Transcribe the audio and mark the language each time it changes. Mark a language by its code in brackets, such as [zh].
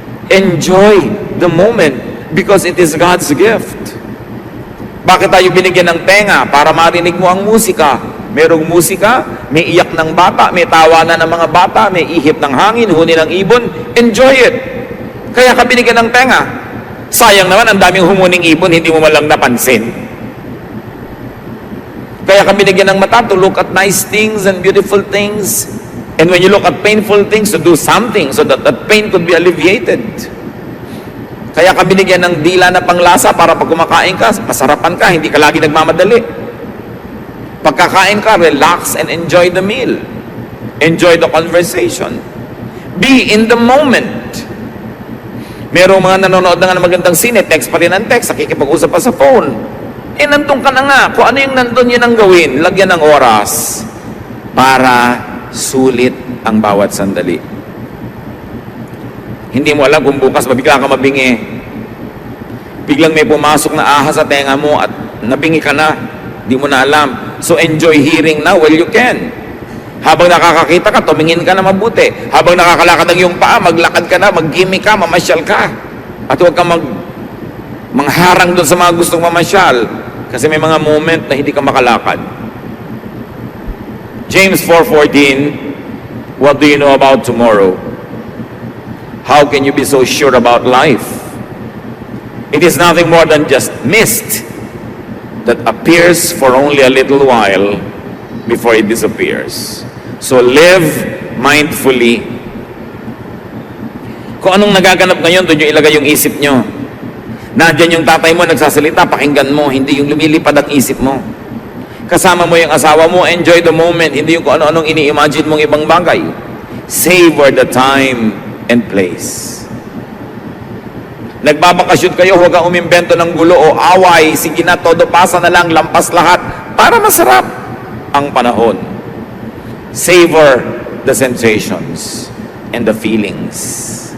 [en] Enjoy the moment because it is God's gift. [tl] Bakit tayo binigyan ng tenga? Para marinig mo ang musika. Merong musika, may iyak ng bata, may tawanan ng mga bata, may ihip ng hangin, huni ng ibon. [en] Enjoy it. [tl] Kaya ka binigyan ng tenga. Sayang naman, ang daming humuning ibon, hindi mo malang napansin. Kaya ka binigyan ng mata [en] to look at nice things and beautiful things. And when you look at painful things, to do something so that that pain could be alleviated. [tl] Kaya ka binigyan ng dila na panglasa para pag kumakain ka, masarapan ka, hindi ka lagi nagmamadali. Pagkakain ka, [en] relax and enjoy the meal. Enjoy the conversation. Be in the moment. [tl] Merong mga nanonood na nga ng magandang sine, text pa rin ang text, nakikipag-usap pa sa phone. Nandun ka na nga. Kung ano yung nandun, yun ang gawin. Lagyan ng oras para sulit ang bawat sandali. Hindi mo alam kung bukas mabigla ka mabingi. Biglang may pumasok na ahas sa tenga mo at nabingi ka na. Hindi mo na alam. [en] So enjoy hearing now while you can. [tl] Habang nakakakita ka, tumingin ka na mabuti. Habang nakakalakad ang iyong paa, maglakad ka na, mag-gimmick ka, mamasyal ka. At huwag kang mangharang doon sa mga gustong mamasyal. Kasi may mga moment na hindi ka makalakad. [en] James 4:14, what do you know about tomorrow? How can you be so sure about life? It is nothing more than just mist that appears for only a little while before it disappears. So live mindfully. [tl] Kung anong nagaganap ngayon, doon yung ilagay yung isip nyo. Nandiyan yung tatay mo nagsasalita, pakinggan mo, hindi yung lumilipad ang isip mo. Kasama mo yung asawa mo, [en] enjoy the moment, [tl] hindi yung kung ano-anong ini-imagine mong ibang bagay. [en] Savor the time and place. [tl] Nagbabakasyon kayo, huwag kang umimbento ng gulo o away, sige na, todo pasa na lang, lampas lahat, para masarap ang panahon. [en] Savor the sensations and the feelings.